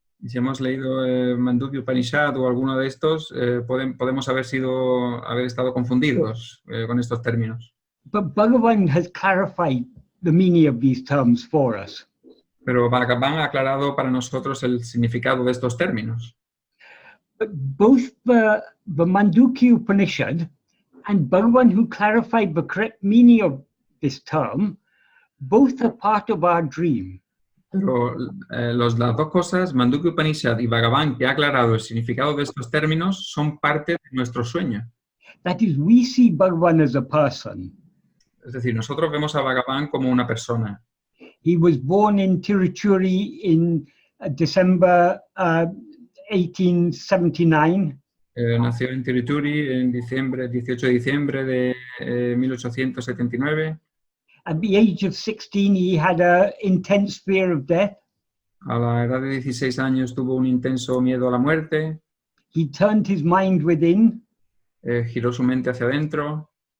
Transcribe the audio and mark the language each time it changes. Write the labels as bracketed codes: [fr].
[es] Y si hemos leído Mandukya Upanishad o alguno de estos, podemos haber estado confundidos con estos términos. [en] But Bhagavan has clarified the meaning of these terms for us. [es] Pero Bhagavan ha aclarado para nosotros el significado de estos términos. [en] But both the Mandukya Upanishad and Bhagavan, who clarified the correct meaning of this term, both are part of our dream. [es] Pero las dos cosas, Mandukya Upanishad y Bhagavan, que ha aclarado el significado de estos términos, son parte de nuestro sueño. [en] That is, we see Bhagavan as a person. [es] Es decir, nosotros vemos a Bhagavan como una persona. [en] He was born in Tirupati in December 1879. [es] Nació en Tirupati en 18 de diciembre de 1879. [en] At the age of 16, he had an intense fear of death. [es] A la edad de 16 años tuvo un intenso miedo a la muerte. [en] He turned his mind within. [es] Giró su mente hacia adentro.